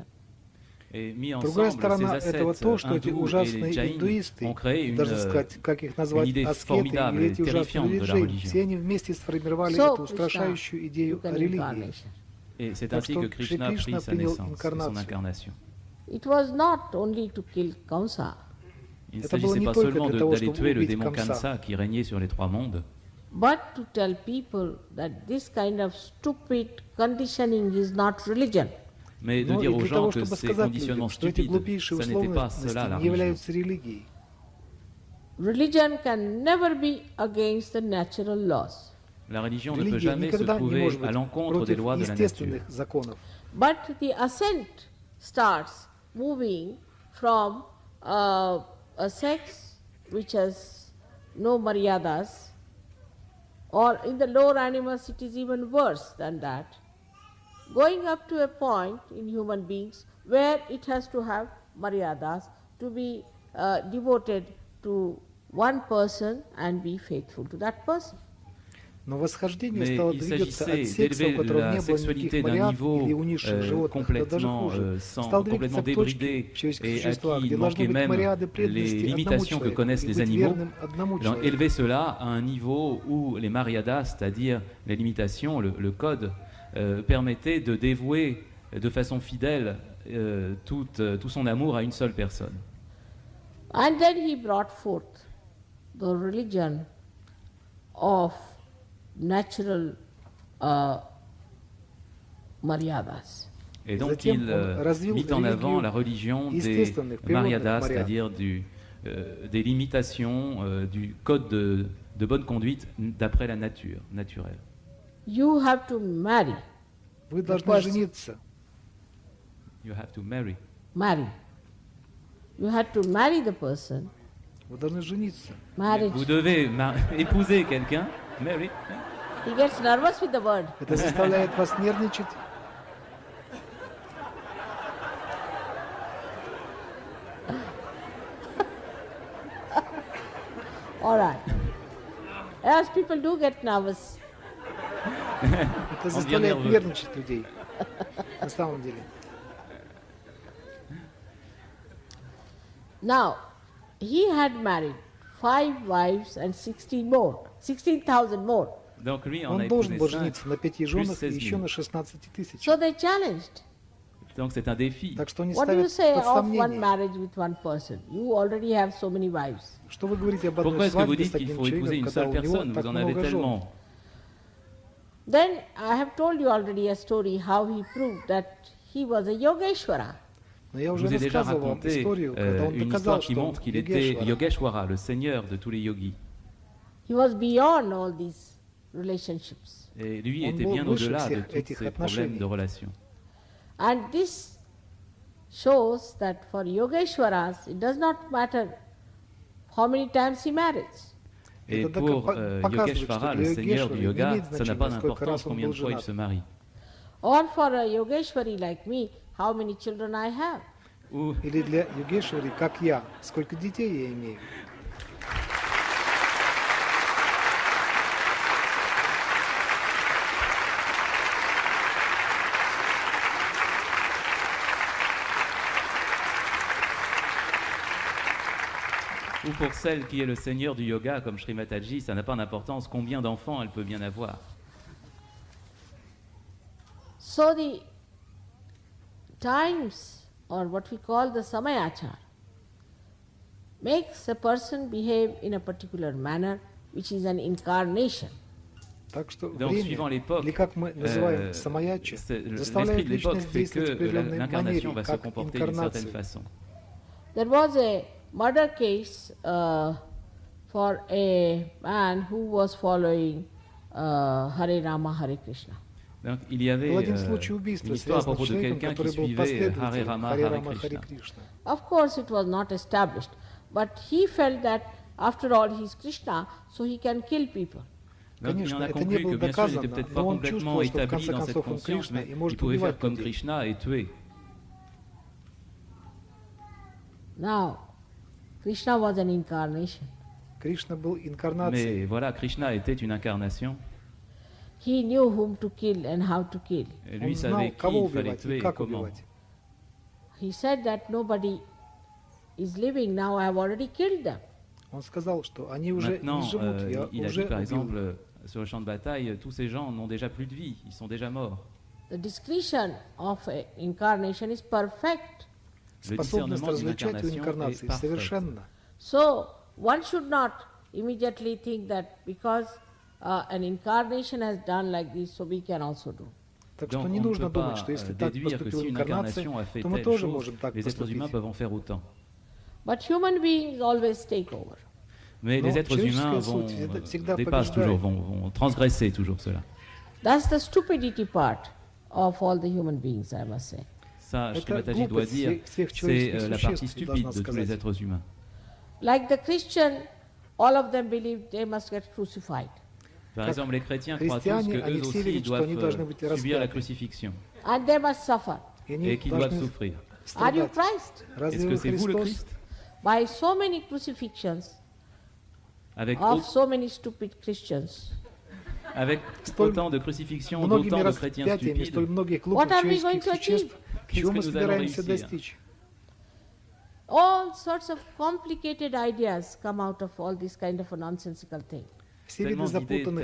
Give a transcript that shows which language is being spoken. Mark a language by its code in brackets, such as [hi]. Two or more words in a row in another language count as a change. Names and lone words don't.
[fr] Et mis [ru] Другая [fr] ensemble, [ru] сторона [fr] ces [ru] этого [fr] ascètes [ru] то, что эти [fr] hindous et [ru] ужасные [fr] les jaïns [ru] индуисты, [fr] ont créé [ru] даже сказать, как их назвать, [fr] idée [ru] аскеты [fr] formidable [ru] или [fr] et [ru] эти ужасные [fr] terrifiante de la [ru] религии, [fr] religion. [ru] все они вместе сформировали [en] So, [ru] эту устрашающую [en] Krishna [ru] идею [en] took [ru] о [en] an [ru] религии. [en] incarnation. [fr] Et c'est [ru] Так [fr] ainsi [ru] что [fr] que Krishna a [ru] Кришна [fr] pris sa [ru] принял [fr] naissance, son [ru] инкарнацию. [fr] incarnation. [en] It was not only to kill Kamsa, [fr] Il ne [ru] Это было [fr] s'agissait [ru] не [fr] pas [ru] только [fr] seulement [ru] для того, [fr] d'aller [ru] чтобы [fr] tuer le [ru] убить [fr] démon [ru] Камса. [fr] Kamsa qui régnait sur les trois mondes, [en] but to tell people that this kind of stupid conditioning is not religion. [fr] mais de [ru] Но [fr] dire [ru] и [fr] aux [ru] для [fr] gens [ru] того, [fr] que [ru] чтобы [fr] ces [ru] сказать [fr] conditionnements [ru] людям, что эти [fr] stupides, [ru] глупейшие [fr] ça n'était pas [ru] условности [fr] cela la [ru] не [fr] religion. [ru] являются религией. [en] Religion can never be against the natural laws. [fr] La religion ne peut [ru] Религия [fr] jamais se [ru] никогда не [fr] trouver [ru] может [fr] à [ru] быть [fr] l'encontre des [ru] против [fr] lois de la nature. [ru] естественных законов. [en] But the ascent starts moving from a sex which has no maryadas, or in the lower animals it is even worse than that, going up to a point in human beings where it has to have maryadas to be devoted to one person and be faithful to that person. [ru] Но восхождение [fr] Mais [ru] стало [fr] il [ru] двигаться от [fr] s'agissait [ru] секса, у [fr] d'élever [ru] которого [fr] la [ru] не было [fr] sexualité [ru] никаких [fr] d'un [ru] вариантов [fr] niveau [ru] или у низших животных, это даже [fr] complètement, [ru] хуже. [fr] complètement [ru] Стал двигаться к [fr] débridé [ru] точке в человеческих [fr] et à [ru] существах, [fr] qui [ru] где должны [fr] manquaient [ru] быть [fr] même [ru] мириады [fr] les [ru] преданности одному [fr] limitations que [ru] человеку [fr] connaissent [ru] и [fr] les [ru] быть [fr] animaux, [ru] верным одному [fr] donc [ru] человеку. [fr] élever cela à un niveau où les mariadas, c'est-à-dire les limitations, le code, permettait de dévouer de façon fidèle tout son amour à une seule personne. [en] And then he brought forth the religion of natural maryadas. [fr] Et donc [ru] Затем [fr] il [ru] он развил [fr] mit en avant [ru] религию [fr] la religion des [ru] естественных, природных [fr] mariadas, [ru] марьяд. [fr] c'est-à-dire des limitations, du code de bonne conduite d'après la nature, naturelle. [en] You have to marry. [ru] Вы должны [en] person. [ru] жениться. [en] You have to marry. Marry. You have to marry the person. [ru] Вы должны жениться. [en] Marriage. [fr] Vous devez épouser quelqu'un, [en] marry. He gets nervous with the word. [ru] Это заставляет вас нервничать. [en] All right. As people do get nervous. [ru] Это заставляет нервы. нервничать людей. На самом деле. [en] Now, he had married 5 wives and 16,000 more. [fr] Donc lui en a [ru] Он должен [fr] épousé [ru] был [fr] 5, [ru] жениться на 5 женах и [fr] 16 [ru] еще [fr] 000. [ru] на 16 тысяч. [en] So they challenged. [fr] Donc c'est un défi. [ru] Так что они [en] What do you [ru] ставят [en] say [ru] под [en] of one [ru] сомнение. [en] marriage with one person? You already have so many wives. [ru] Что вы говорите об [fr] Pourquoi [ru] одной [fr] est-ce que vous [ru] свадьбе [fr] dites [ru] с [fr] qu'il [ru] одним [fr] faut épouser [ru] человеком, [fr] une [ru] когда [fr] seule [ru] у него [fr] personne? [ru] так [fr] Vous en avez [ru] много жен? [fr] tellement. [en] Then I have told you already a story how he proved that he was a Yogeshwara. [ru] Но я [fr] Je [ru] уже [fr] vous ai déjà [ru] рассказывал вам [fr] raconté [ru] историю, когда он [fr] une [ru] доказал, [fr] histoire qui [ru] что он [fr] montre qu'il était [ru] Йогешвара. [fr] Yogeshwara, le seigneur de tous les yogis. [en] He was beyond all these relationships. [fr] Et lui [ru] Он [fr] était [ru] был [fr] bien [ru] выше [fr] au-delà de [ru] всех [fr] tous [ru] этих [fr] ces problèmes [ru] отношений. [fr] de relations. [en] And this shows that for Yogeshwaras, it does not matter how many times he marries. [fr] Et [ru] Это [fr] pour [ru] показывает, [fr] Yogeshvara, [ru] что [fr] le [ru] для [fr] seigneur du [ru] Йогешвары не [fr] yoga, [ru] имеет [fr] ça n'a [ru] значения, [fr] pas [ru] сколько [fr] d'importance [ru] раз он [fr] combien [ru] был [fr] de fois il [ru] женат. [fr] se marie. [en] Or for a Yogeshwari like me, how many children I have. [fr] Ou [ru] Или для Йогешвари, как я, сколько детей я имею. [fr] ou pour celle qui est le seigneur du yoga, comme Shri Mataji, ça n'a pas d'importance combien d'enfants elle peut bien avoir. [en] So the times, or what we call the samayachar, makes a person behave in a particular manner, which is an incarnation. [ru] Так что [fr] Donc, [ru] время, [fr] suivant l'époque, [ru] или как мы называем самаяча, [fr] l'esprit [ru] заставляет [fr] de l'époque [ru] личность [fr] fait [ru] действовать в [fr] que [ru] определенной [fr] l'incarnation [ru] манере, [fr] va se [ru] как [fr] comporter d'une certaine [ru] инкарнация. [fr] façon. [en] There was a murder case for a man who was following Hare Rama, Hare Krishna. [fr] Donc, il y avait [ru] Был один случай убийства, [fr] une histoire à [ru] связанный [fr] propos [ru] с [fr] de [ru] человеком, [fr] quelqu'un qui [ru] который был [fr] suivait Hare [ru] последователем [fr] Rama, [ru] Харе [fr] Hare [ru] Рама, Харе [fr] Krishna. [ru] Кришна. [en] Of course, it was not established, but he felt that after all he is Krishna, so he can kill people. [fr] Donc, il en [ru] Конечно, [fr] a [ru] это не [fr] conclu que [ru] было [fr] bien sûr, il n'était [ru] доказано, [fr] peut-être pas [ru] но он [fr] complètement [ru] чувствовал, что в [fr] établi [ru] конце [fr] dans cette [ru] концов он [fr] conscience, [ru] Кришна [fr] mais [ru] и [fr] il [ru] может [fr] pouvait faire [ru] убивать [fr] comme [ru] людей. [fr] Krishna et tuer. [en] Now, Krishna was an incarnation. [ru] Кришна был инкарнацией. [fr] Mais voilà, Krishna était une incarnation. [en] He knew whom to kill and how to kill. [fr] Et lui [ru] Он знал, [fr] savait qui [ru] кого [fr] il fallait [ru] убивать [fr] tuer [ru] и [fr] et [ru] как [fr] comment. [ru] убивать. [en] He said that nobody is living now, I have already killed them. [ru] Он сказал, что они уже [fr] Maintenant, [ru] не живут, я [fr] il a [ru] уже [fr] dit par [ru] убил. [fr] exemple, sur le champ de bataille, tous ces gens n'ont déjà plus de vie, ils sont déjà morts. [en] The discretion of incarnation is perfect. [fr] Le [ru] Способность [fr] discernement d'une [ru] различать у [fr] incarnation est [ru] инкарнации [fr] parfait. [ru] совершенно. [en] So, one should not immediately think that because an incarnation has done like this, so we can also do. [ru] Так [fr] Donc [ru] что не [fr] on ne [ru] нужно [fr] peut [ru] думать, [fr] pas [ru] что если так [fr] déduire que [ru] поступила [fr] si une [ru] инкарнация, [fr] incarnation a fait [ru] то мы [fr] telle [ru] тоже [fr] chose, [ru] можем так [fr] les êtres humains [ru] поступить. [fr] peuvent en faire autant. [en] But human beings always take over. [fr] Mais Non, les êtres [ru] человеческая [fr] humains vont, [ru] суть всегда [fr] dépassent [ru] побеждает. [fr] toujours, vont transgresser toujours cela. [en] That's the stupidity part of all the human beings, I must say. [fr] Ça, Shri [ru] Это [fr] Mataji doit [ru] глупость [fr] dire, [ru] всех [fr] c'est [ru] человеческих [fr] la partie [ru] существ, я [fr] stupide [ru] должна [fr] de tous les [ru] сказать. [fr] êtres humains. [en] Like the Christian, all of them believe they must get crucified. [fr] Par [ru] Как [fr] exemple, les chrétiens croient tous [ru] христиане, [fr] qu'eux [ru] они все [fr] aussi [ru] верят, что они должны [fr] doivent [ru] быть [fr] subir la [ru] распяты. [fr] crucifixion [en] And they must suffer. [ru] И они [fr] et qu'ils doivent [ru] должны [fr] souffrir. [en] Are you [ru] страдать. [en] Christ? [ru] Разве [fr] Est-ce que [ru] вы [fr] c'est vous le [ru] Христос? [fr] Christ? [en] By so many crucifixions, [fr] avec, [en] of so many stupid Christians. [fr] avec [ru] Столь [fr] autant de crucifixions, [ru] многими [fr] d'autant de chrétiens [ru] распятиями, [fr] stupides, [ru] столь многих [en] What [ru] глупых [en] are we going [ru] человеческих [en] to [ru] существ, чего мы [fr] Qu'est-ce que nous allons [ru] собираемся [fr] réussir? [ru] достичь? [en] All sorts of complicated ideas come out of all this kind of a nonsensical thing. [ru] Все виды [fr] Tellement d'idées, [ru] запутанных